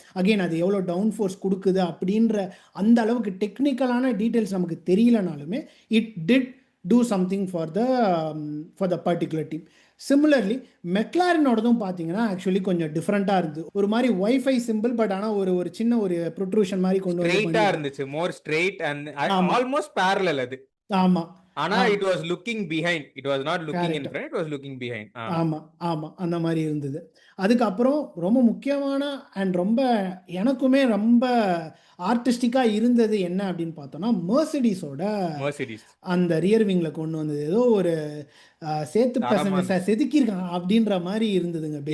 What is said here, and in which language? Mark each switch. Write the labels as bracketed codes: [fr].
[ta] Again அது எவ்வளோ down force கொடுக்குது அப்படின்ற அந்த அளவுக்கு டெக்னிக்கலான டீட்டெயில்ஸ் நமக்கு தெரியலனாலுமே [en] It did do something for the particular team. [ta] Similarly மெக்லாரனோடதும் பார்த்தீங்கன்னா ஆக்சுவலி கொஞ்சம் டிஃப்ரெண்ட்டாக இருந்தது. ஒரு மாதிரி வைஃபை சிம்பிள், பட் ஆனால் ஒரு சின்ன ஒரு ப்ரொட்ரூஷன் மாதிரி கொண்டு ஸ்ட்ரெயிட்டாக இருந்துச்சு, [en] more straight and almost parallel [ta] அது. ஆமாம். [en] ஆனா it was looking behind, it was not looking in front, it was looking behind. [ta] ஆமா அந்த மாதிரி இருந்தது. அதுக்கப்புறம் ரொம்ப முக்கியமான அண்ட் ரொம்ப எனக்குமே ரொம்ப ஆர்டிஸ்டிக்காக இருந்தது என்ன அப்படின்னு பார்த்தோம்னா, மெர்சிடிஸோட அந்த ரியர் விங்ல கொண்டு வந்தது ஏதோ ஒரு சேத்து பசங்க செதுக்கியிருக்காங்க அப்படின்ற மாதிரி இருந்ததுங்க.